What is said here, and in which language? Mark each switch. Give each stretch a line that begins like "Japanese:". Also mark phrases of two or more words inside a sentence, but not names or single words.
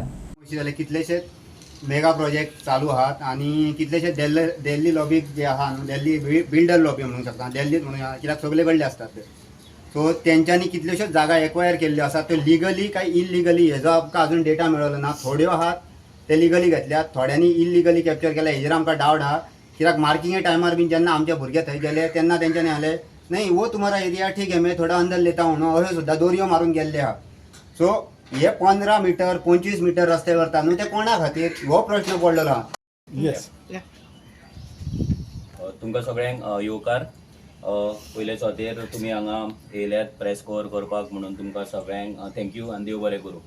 Konkani: कितलेशेच मेगा प्रोजेक्ट चालू आहात आनी कितलेशेच दिल्ली लॉबी जे आहा दिल्ली
English: builder lobby
Konkani: म्हणूंक शकता दिल्लीत म्हणूया कित्याक सगळे कडले आसतात ते सो तेंच्यांनी कितल्योश्योच जागा एक्वायर केल्ल्यो आसात त्यो लिगली काय इलिगली हेजो आमकां अजून डेटा मेळ्ळो ना. थोड्यो आहात ते लिगली घेतल्यात थोड्यांनी इलिगली कॅप्चर केल्या हेजेर आमकां डावट आहा कित्याक मार्किंगे टायमार बीन जेन्ना आमचे भुरगे थंय गेले तेन्ना तेंच्यांनी आले नाही वो
Hindi: तुम्हारा एरिया ठीक है मैं थोडा अंदर लेता हूँ
Konkani: न्हू अशें सुद्दां दोरयो मारून गेल्ले आहा. सो हे 15 मीटर 25 मीटर रस्ते करता न्हू ते कोणा खातीर हो प्रश्न पडलेलो आहा. येस तुमकां सगळ्यांक येवकार पयले सुवातेर तुमी हांगा येयल्यात प्रेस कवर करपाक म्हणून तुमकां सगळ्यांक थँक्यू आनी देव बरें करूं.